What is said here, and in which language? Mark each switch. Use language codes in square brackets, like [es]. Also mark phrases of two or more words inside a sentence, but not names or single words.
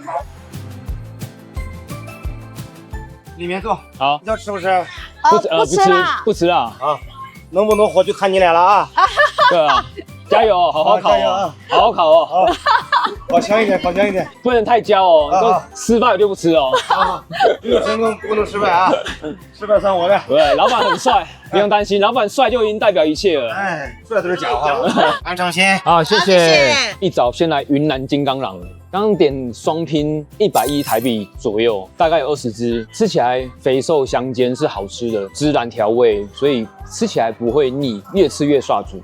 [zh] 裡面坐。好，要吃不吃？不吃啦，不吃啦。啊，能不能活就看你倆了啊。对啊，加油哦，好好考哦，好好考哦。好，考强一點，考强一點，不能太焦哦，都失敗我就不吃哦。成功不能失敗啊，失敗算我的。對，老闆很帥，不用擔心，老闆帥就已經代表一切了。哎，帥都是假話。安誠心。好，謝謝。一早先來雲南金剛狼。剛剛點雙拼110台幣左右，大概有20隻，吃起來肥瘦相間，是好吃的，孜然調味，所以吃起來不會膩，越吃越刷嘴。